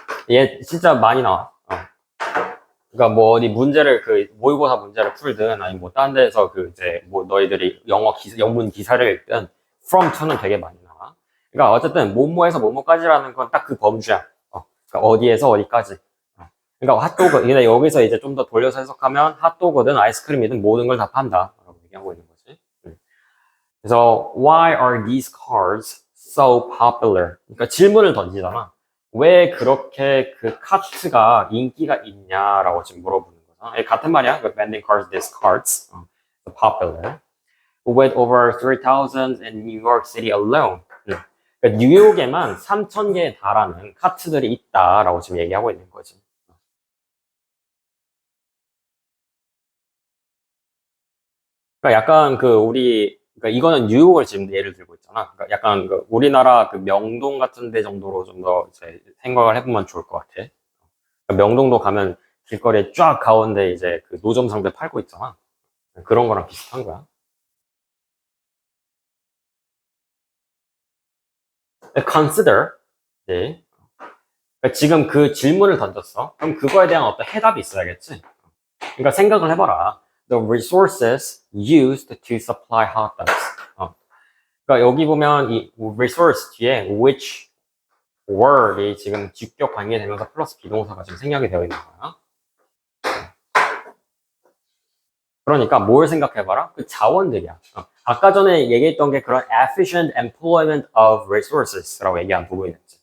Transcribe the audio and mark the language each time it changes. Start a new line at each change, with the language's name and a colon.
Korean: 얘 진짜 많이 나와. 그러니까 뭐 어디 문제를 그 모의고사 문제를 풀든 아니면 뭐 딴 데서 그 이제 뭐 너희들이 영문 기사를 읽든 from to는 되게 많이 나와. 그러니까 어쨌든 뭐뭐에서 뭐뭐까지라는 건 딱 그 범주야. 그러니까 어디에서 어디까지. 그러니까 핫도그 근데 여기서 이제 좀 더 돌려서 해석하면 핫도그든 아이스크림이든 모든 걸 다 판다라고 얘기하고 있는 거지. 그래서
English: why are these cars so popular?
Korean: 그러니까 질문을 던지잖아. 왜 그렇게 그 카트가 인기가 있냐라고 지금 물어보는 거잖아. 같은 말이야. 그
English: vending cars, these carts, popular. With over 3,000 in New York City alone.
Korean: 그러니까 뉴욕에만 3,000개에 달하는 카트들이 있다라고 지금 얘기하고 있는 거지. 그러니까 약간 그 우리 그러니까 이거는 뉴욕을 지금 예를 들고 있잖아. 그러니까 약간 그 우리나라 그 명동 같은 데 정도로 좀 더 이제 생각을 해보면 좋을 것 같아. 그러니까 명동도 가면 길거리에 쫙 가운데 이제 그 노점상들 팔고 있잖아. 그런 거랑 비슷한 거야.
English: Consider. 네.
Korean: 그러니까 지금 그 질문을 던졌어. 그럼 그거에 대한 어떤 해답이 있어야겠지. 그러니까 생각을 해봐라.
English: The resources used to supply hot dogs.
Korean: 그러니까 여기 보면 이 resource 뒤에
English: which were
Korean: 이 지금 직격 관계되면서 플러스 비동사가 지금 생략이 되어 있는 거야. 그러니까 뭘 생각해봐라? 그 자원들이야. 아까 전에 얘기했던 게 그런
English: efficient employment of resources
Korean: 라고 얘기한 부분이었지.